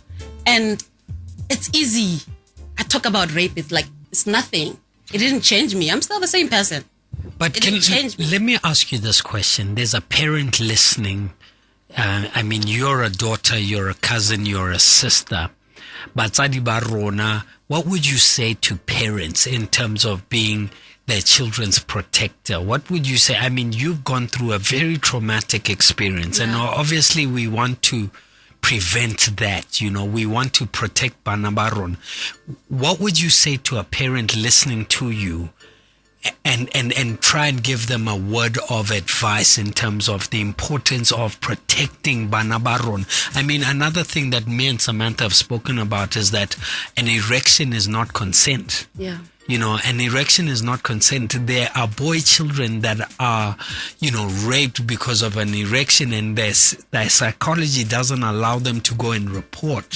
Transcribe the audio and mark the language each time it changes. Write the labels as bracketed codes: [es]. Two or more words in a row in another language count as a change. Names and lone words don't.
[en] And it's easy. I talk about rape. It's like, it's nothing. It didn't change me. I'm still the same person. But It didn't change me. let me ask you this question. There's a parent listening. I mean, you're a daughter, you're a cousin, you're a sister. [st] Batsadi ba rona, [en] what would you say to parents in terms of being their children's protector? What would you say? I mean, you've gone through a very traumatic experience, and obviously we want to prevent that. You know, we want to protect [st] Bana ba rona. [en] What would you say to a parent listening to you and try and give them a word of advice in terms of the importance of protecting [st] Bana ba rona? [en] I mean, another thing that me and Samantha have spoken about is that an erection is not consent. Yeah. You know, an erection is not consent. There are boy children that are, you know, raped because of an erection, and their psychology doesn't allow them to go and report.